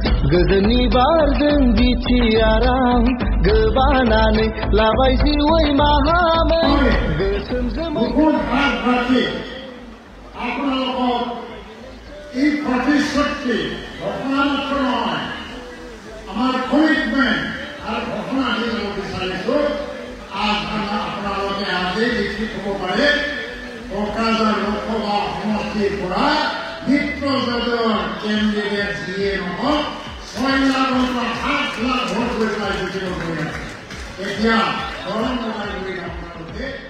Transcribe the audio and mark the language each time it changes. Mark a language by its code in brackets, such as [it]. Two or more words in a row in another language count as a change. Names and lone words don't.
[brx] गोदोनि बारजों बिटिआराव गोबानानै लाबाय जिउै माहामोन गोसोम जोमै [as] আপোনালোকক এই প্ৰতিশ্ৰুতি ঘোষণা মাত্ৰ নহয় আমাৰ কমিটমেণ্ট আৰু ঘোষণা দি যাব বিচাৰিছোঁ আপোনালোকে আজি লিখি ক'ব পাৰে কোকৰাঝাৰ লোকসভা সমষ্টিৰ পৰা মিত্ৰজোঁটৰ কেণ্ডিডেট যিয়ে নহওক 6 লাখৰ পৰা 7 লাখ ভোট লৈ পেলাই জিকিব কৰি আছে এতিয়া গৰম লগাই কৰি আপোনালোকে